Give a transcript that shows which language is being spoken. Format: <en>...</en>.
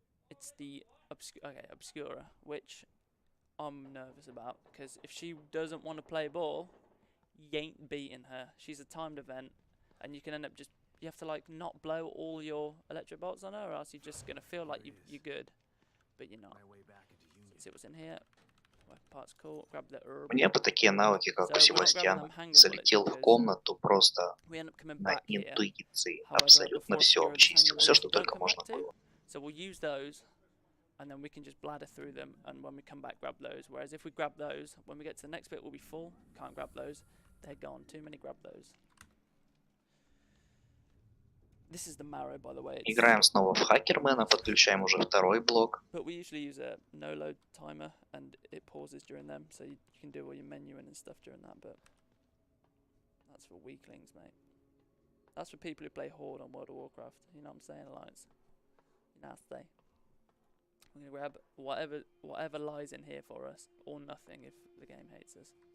<en>It's the Obscura, which I'm nervous about, because if she doesn't want to play ball, you ain't beating her. She's a timed event, and you can end up you have to like not blow all your electric bolts on her, or else you're just going to feel like you're good, but you're not. See what's in here. Part's cool. Grab the herb.</en> <ru>Мне бы такие навыки, как у Себастьяна, залетел в комнату просто на интуиции. Абсолютно все обчистил, все, что только можно было.</ru> <en>So we'll use those, and then we can just bladder through them, and when we come back, grab those. Whereas if we grab those, when we get to the next bit, we'll be full. Can't grab those. They're gone. Too many grab those. This is the marrow, by the way.</en> <ru>Играем снова в Хакермена, подключаем уже второй блок.</ru> <en>But we usually use a no-load timer, and it pauses during them, so you can do all your menuing and stuff during that, but that's for weaklings, mate. That's for people who play Horde on World of Warcraft. You know what I'm saying, Alliance? Nasty. I'm going to grab whatever lies in here for us, or nothing if the game hates us.</en>